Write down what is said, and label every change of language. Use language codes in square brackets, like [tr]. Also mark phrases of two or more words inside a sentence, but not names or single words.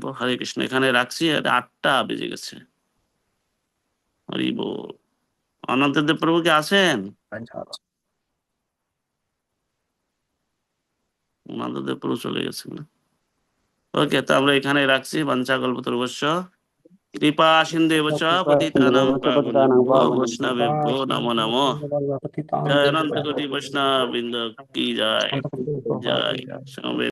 [bn] হরে কৃষ্ণ, এখানে রাখছি, এটা 8টা বেজে গেছে। হরি বল। অনন্তদেব প্রভু কি আছেন? অনন্তদেব প্রভু চলে গেছেন না? ওকে, তো আমরা এখানে রাখছি। [sa] বাঞ্ছা কল্পতরুভ্যশ্চ কৃপা সিন্ধুভ্যশ্চ পতিতানাং পাবনেভ্যো বৈষ্ণবেভ্যো নমো নমো। [bn] জয় অনন্ত কোটি বৈষ্ণব বৃন্দ কি জয়। জয়।